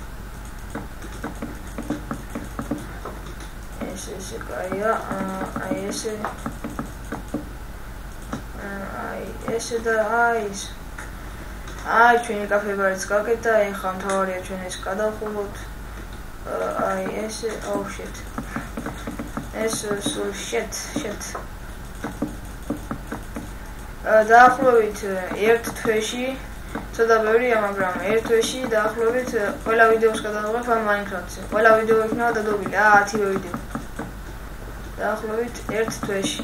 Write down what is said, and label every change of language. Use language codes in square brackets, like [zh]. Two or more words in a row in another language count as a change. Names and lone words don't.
[ka] ესე კაია. ესე. ესე და ეს. ჩვენი კაფე-ბარიც გაკეთდა, ახლა მთავარია ჩვენ ეს გადავხუროთ. ესე, [en] oh shit. So shit. [ka] დაახლოებით ერთ თვეში, ცოტა ბევრია, მაგრამ ერთ თვეში დაახლოებით ყველა ვიდეოს გადავიღებ ამ Minecraft-ზე. ყველა ვიდეო იქნება დადებული, 10 ვიდეო. დაახლოებით ერთ თვეში.